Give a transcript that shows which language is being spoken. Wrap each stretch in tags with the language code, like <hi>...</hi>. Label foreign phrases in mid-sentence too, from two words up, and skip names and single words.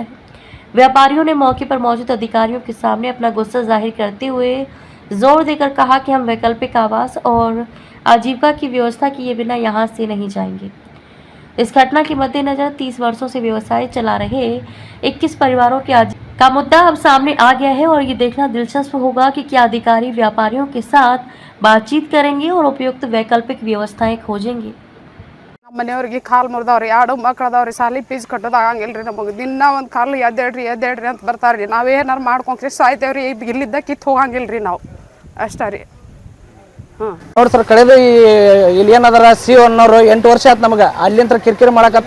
<hi>व्यापारियों ने मौके पर मौजूद अधिकारियों के सामने अपना गुस्सा जाहिर करते हुए जोर देकर कहा कि हम वैकल्पिक आवास और आजीविका की व्यवस्था किए बिना यहाँ से नहीं जाएंगे। इस घटना के मद्देनजर 30 वर्षों से व्यवसाय चला रहे 21 परिवारों के का मुद्दा अब सामने आ गया है और ये देखना दिलचस्प होगा कि क्या अधिकारी व्यापारियों के साथ बातचीत करेंगे और उपयुक्त वैकल्पिक व्यवस्थाएं खोजेंगे।</hi> <kn>ಮನೆಯವ್ರಿಗೆ ಕಾಲು ಮುರಿದವ್ರಿ, 2 ಮಕ್ಕಳದವ್ರಿ, ಸಾಲಿ ಫೀಸ್ ಕಟ್ಟೋದು ಆಗಂಗಿಲ್ರಿ ನಮಗೆ. ದಿನ ಒಂದು ಕಾಲು ಎದ್ದೇಳ್ರಿ ಅಂತ ಬರ್ತಾರ್ರಿ. ನಾವೇನಾರು ಮಾಡ್ಕೊಂಡ್ರಿ ಸಾಯ್ತೇವ್ರಿ. ಇಲ್ಲಿದ್ದ ಕಿತ್ತು ಹೋಗಂಗಿಲ್ರಿ ನಾವು, ಅಷ್ಟೇ ರೀ. ನೋಡಿ ಸರ್, ಕಳೆದ ಇಲ್ಲಿ ಏನದಾರ ಸಿ ಅನ್ನೋರು 8 ವರ್ಷ ಆಯ್ತು ನಮಗೆ ಅಲ್ಲಿಂದ ಕಿರಿಕಿರಿ ಮಾಡಕತ್ತ.</kn>